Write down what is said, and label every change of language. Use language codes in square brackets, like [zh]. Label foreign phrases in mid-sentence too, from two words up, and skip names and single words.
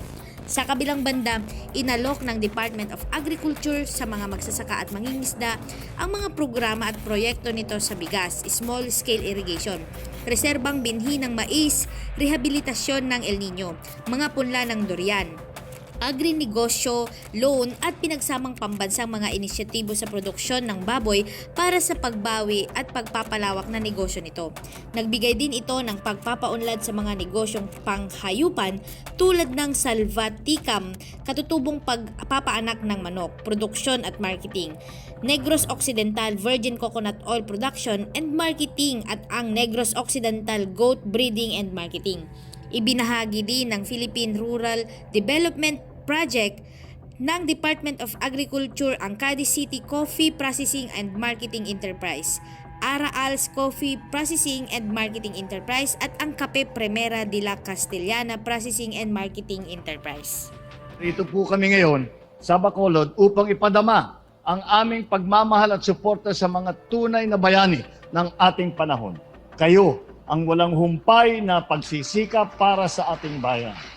[tl] Sa kabilang banda, inalok ng Department of Agriculture sa mga magsasaka at mangingisda ang mga programa at proyekto nito sa bigas, [en] small scale irrigation, [tl] reserbang binhi ng mais, rehabilitasyon ng El Nino, mga punla ng durian, agri-negosyo, loan at pinagsamang pambansang mga inisyatibo sa produksyon ng baboy para sa pagbawi at pagpapalawak na negosyo nito. Nagbigay din ito ng pagpapaunlad sa mga negosyong panghayupan tulad ng salvaticam, katutubong pagpapaanak ng manok, produksyon at marketing, Negros Occidental Virgin Coconut Oil Production and Marketing at ang Negros Occidental Goat Breeding and Marketing. Ibinahagi din ng Philippine Rural Development Project ng Department of Agriculture ang Cadiz City Coffee Processing and Marketing Enterprise, Araals Coffee Processing and Marketing Enterprise at ang Cape Primera de la Castellana Processing and Marketing Enterprise. Dito po kami ngayon sa Bacolod upang ipadama ang aming pagmamahal at suporta sa mga tunay na bayani ng ating panahon. Kayo ang walang humpay na pagsisikap para sa ating bayan.